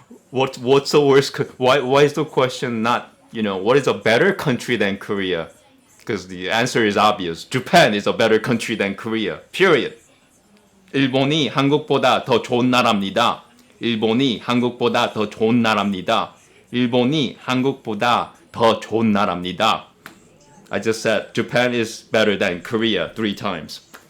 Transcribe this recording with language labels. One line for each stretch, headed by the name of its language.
English: What's the worst? Why is the question not? What is a better country than Korea? Because the answer is obvious. Japan is a better country than Korea. Period.
Korean: 일본이 한국보다 더 좋은 나라입니다. 일본이 한국보다 더 좋은 나라입니다. 일본이 한국보다 더 좋은 나라입니다.
English: I just said Japan is better than Korea 3 times.